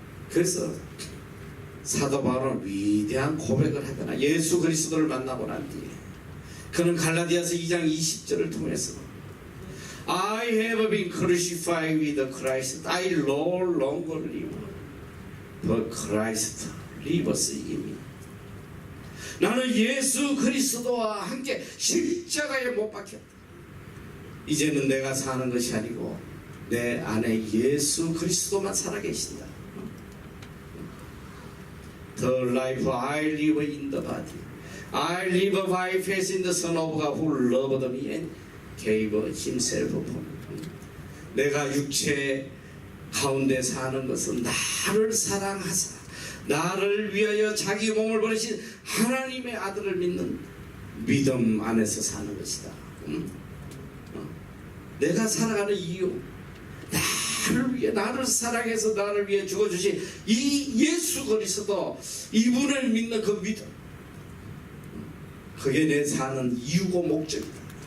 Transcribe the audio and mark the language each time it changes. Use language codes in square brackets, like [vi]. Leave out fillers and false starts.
[ko] 그래서 사도 바울은 위대한 고백을 하거나 예수 그리스도를 만나고 난 뒤에 그는 갈라디아서 2장 20절을 통해서 [en] I have been crucified with Christ. I no longer live, but Christ lives in me. [ko] 나는 예수 그리스도와 함께 십자가에 못 박혔다. 이제는 내가 사는 것이 아니고 내 안에 예수 그리스도만 살아계신다. [en] The life I live in the body, I live by faith in the Son of God who loved me and gave himself for me. [ko] 내가 육체 가운데 사는 것은 나를 사랑하사 나를 위하여 자기 몸을 버리신 하나님의 아들을 믿는 믿음 안에서 사는 것이다. 내가 살아가는 이유, 나를 위해, 나를 사랑해서 나를 위해 죽어주신 이 예수 그리스도, 이분을 믿는 그 믿음, 그게 내 사는 이유고 목적이다.